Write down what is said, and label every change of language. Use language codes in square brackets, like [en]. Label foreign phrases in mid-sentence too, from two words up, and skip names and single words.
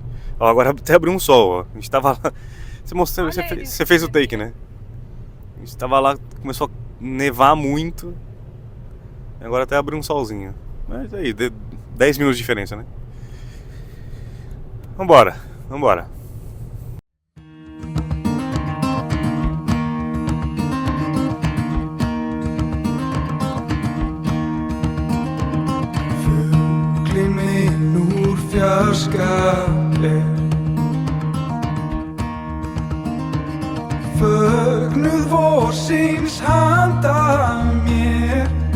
[pt] Ó, agora até abriu um sol, ó. A gente tava lá. Você mostrou, Olha você ele. você fez o take, né? A gente tava lá, começou a nevar muito. Agora até abriu um solzinho. Mas aí, 10 minutos de diferença, né? Vambora, vambora. [is] Fuglinn minn úr fjarska er fögnuð vorsins handa mér